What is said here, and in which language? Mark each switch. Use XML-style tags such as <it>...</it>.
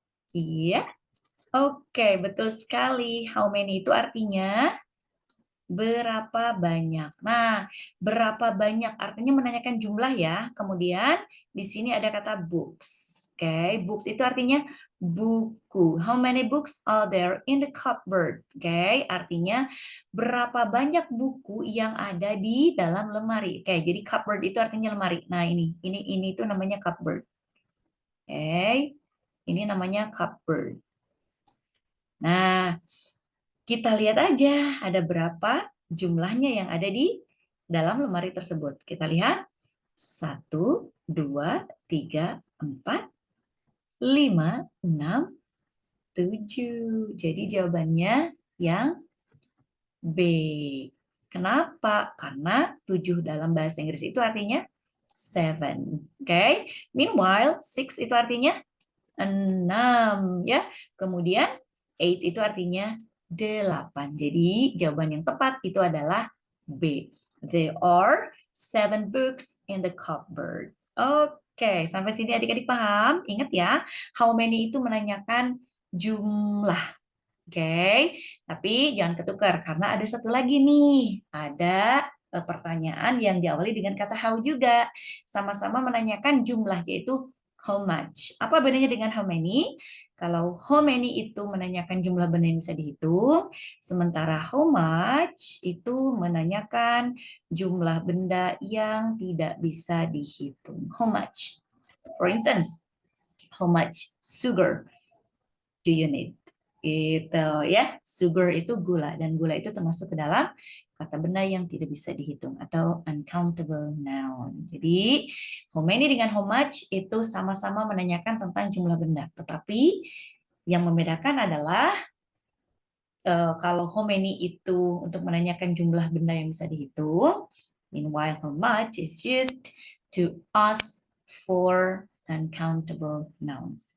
<id>Iya. Oke, betul sekali. How many itu artinya berapa banyak. Nah, berapa banyak artinya menanyakan jumlah ya. Kemudian di sini ada kata books. Oke, books itu artinya buku.</id> <en>How many books are there in the cupboard?</en> <id>Oke, artinya berapa banyak buku yang ada di dalam lemari. Oke, jadi cupboard itu artinya lemari. Nah, ini itu namanya cupboard. Oke. Ini namanya cupboard. Nah, kita lihat aja ada berapa jumlahnya yang ada di dalam lemari tersebut. Kita lihat. 1, 2, 3, 4, 5, 6, 7. Jadi jawabannya yang B. Kenapa? Karena 7 dalam bahasa Inggris itu artinya 7. Oke. Meanwhile, 6 itu artinya 6 ya. Kemudian 8 itu artinya 8. Jadi jawaban yang tepat itu adalah B.</id> <en>There are 7 books in the cupboard.</en> <id>Oke, sampai sini adik-adik paham? Ingat ya, how many itu menanyakan jumlah. Oke, tapi jangan ketukar karena ada satu lagi nih. Ada pertanyaan yang diawali dengan kata how juga. Sama-sama menanyakan jumlah yaitu how much. Apa bedanya dengan how many? Kalau how many itu menanyakan jumlah benda yang bisa dihitung, sementara how much itu menanyakan jumlah benda yang tidak bisa dihitung.</id> <en>How much? For instance, how much sugar do you need?</en> <id>Gitu ya. Sugar itu gula dan gula itu termasuk ke dalam kata benda yang tidak bisa dihitung atau uncountable noun. Jadi, how many dengan how much itu sama-sama menanyakan tentang jumlah benda. Tetapi yang membedakan adalah kalau how many itu untuk menanyakan jumlah benda yang bisa dihitung,</id> <en>meanwhile how much is used to ask for uncountable nouns.</en>